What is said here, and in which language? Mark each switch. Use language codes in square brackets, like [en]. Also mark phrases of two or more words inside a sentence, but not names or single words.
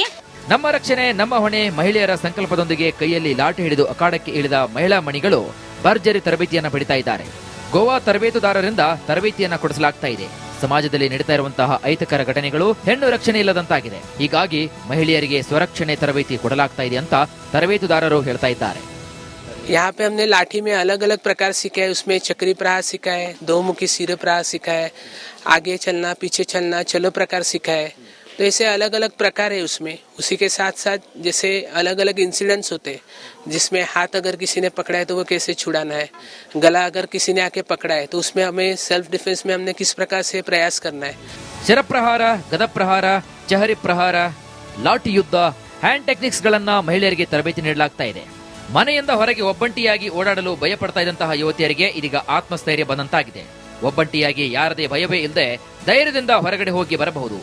[kn] ನಮ್ಮ ರಕ್ಷಣೆ ನಮ್ಮ ಹೊಣೆ ಮಹಿಳೆಯರ ಸಂಕಲ್ಪದೊಂದಿಗೆ ಕೈಯಲ್ಲಿ ಲಾಠಿ ಹಿಡಿದು ಅಖಾಡಕ್ಕೆ ಇಳಿದ ಮಹಿಳಾ ಮಣಿಗಳು ಭರ್ಜರಿ ತರಬೇತಿಯನ್ನ ಪಡಿತಾ ಇದ್ದಾರೆ. ಗೋವಾ ತರಬೇತುದಾರರಿಂದ ತರಬೇತಿಯನ್ನ ಕೊಡಿಸಲಾಗ್ತಾ ಇದೆ. ಸಮಾಜದಲ್ಲಿ ನಡೀತಾ ಇರುವಂತಹ ಅಹಿತಕರ ಘಟನೆಗಳು ಹೆಣ್ಣು ರಕ್ಷಣೆ ಇಲ್ಲದಂತಾಗಿದೆ. ಹೀಗಾಗಿ ಮಹಿಳೆಯರಿಗೆ ಸ್ವರಕ್ಷಣೆ ತರಬೇತಿ ಕೊಡಲಾಗ್ತಾ ಇದೆ ಅಂತ ತರಬೇತುದಾರರು ಹೇಳ್ತಾ ಇದ್ದಾರೆ. [hi] यहाँ पे हमने लाठी में अलग अलग प्रकार सीखा है. उसमें चक्री प्रहार सीखा है, दो मुखी सिर प्रहार सीखा है, आगे चलना पीछे चलना चलो प्रकार सीखा है. तो ऐसे अलग अलग प्रकार है उसमें. उसी के साथ साथ जैसे अलग अलग इंसिडेंट्स होते हैं, जिसमें हाथ अगर किसी ने पकड़ा है तो वो कैसे छुड़ाना है, गला अगर किसी ने आके पकड़ा है तो उसमें हमें [en] self defence [hi] में हमने किस प्रकार से प्रयास करना है. [kn] ಶರಪ್ರಹಾರ, ಗದಪ್ರಹಾರ, ಚಹರಿ ಪ್ರಹಾರ, ಲಾಠಿ ಯುದ್ಧ, [en] hand techniques [kn] ಗಳನ್ನ ಮಹಿಳೆಯರಿಗೆ ತರಬೇತಿ ನೀಡಲಾಗ್ತಾ ಇದೆ. ಮನೆಯಿಂದ ಹೊರಗೆ ಒಬ್ಬಂಟಿಯಾಗಿ ಓಡಾಡಲು ಭಯಪಡ್ತಾ ಇದ್ದಂತಹ ಯುವತಿಯರಿಗೆ ಇದೀಗ ಆತ್ಮಸ್ಥೈರ್ಯ ಬಂದಂತಾಗಿದೆ. ಒಬ್ಬಂಟಿಯಾಗಿ ಯಾರದೇ ಭಯವೇ ಇಲ್ಲದೆ ಧೈರ್ಯದಿಂದ ಹೊರಗಡೆ ಹೋಗಿ ಬರಬಹುದು.